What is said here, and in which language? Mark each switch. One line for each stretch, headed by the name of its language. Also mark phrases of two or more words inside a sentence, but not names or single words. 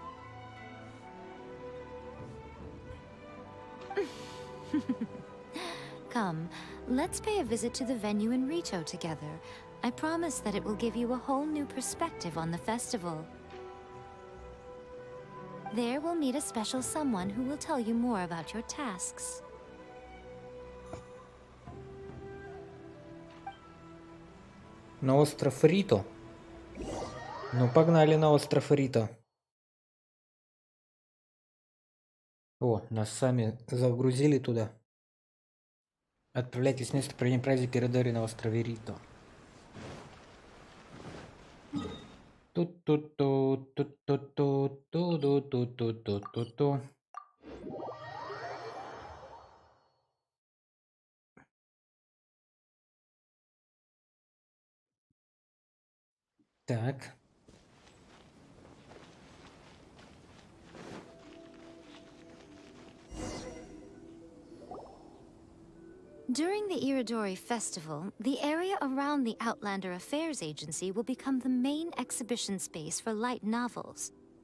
English: Come, let's pay a visit to the venue in Rito together. I promise that it will give you a whole new perspective on the festival. There we'll meet a special someone who will tell you more about your tasks.
Russian: На остров Рито. Ну, погнали на остров Рито. О, нас сами загрузили туда. Отправляйтесь в место проведения праздника Иридори на острове Рито. Ту-ту-ту, ту-ту-ту, ту-ду-ту-ту-ту-ту-ту. Так.
English: During the Iridori Festival, the area around the Outlander Affairs Agency will become the main exhibition space for light novels.